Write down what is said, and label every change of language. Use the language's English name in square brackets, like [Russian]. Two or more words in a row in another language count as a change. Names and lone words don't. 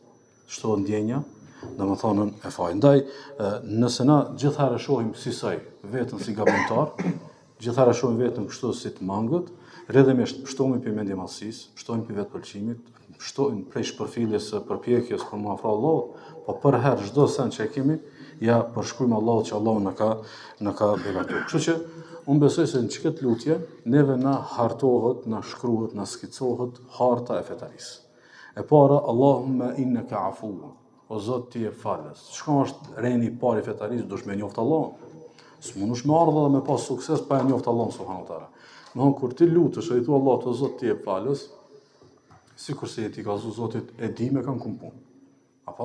[Albanian] Shtohet ndjenja, domethënë e fajit. Ndaj nëse na gjithherë shohim si soi veten si gabimtar, gjithherë shohim veten kështu si të mangët, rrjedhimisht shtohemi për mendje madhësisë, shtohemi për vetpëlqimit, shtohemi prej shpërfilljes së përpjekjes për mu afro Allahut, po për herë çdo sen që e kemi, ja përshkruajmë Allahut që Allahu na ka begatuar. Kështu që unë besoj se në çkëtë lutje neve na hartohet, na shkruhet, na skicohet harta e fetarisë. E para, [Arabic] اللهم إنك عفو. [Albanian] O Zot ti je falës. Çka është reni I parë I fetarisë, dush me njoft Allahun. S'mundush me ardha dhe me pas sukses pa e njoft Allahun [Arabic] سبحانه وتعالى. [Albanian] Domthon kur ti lutesh e I thua Allahut o Zot ti je falës, sikur se ti ka thënë Zotit e di me kanë kumpun.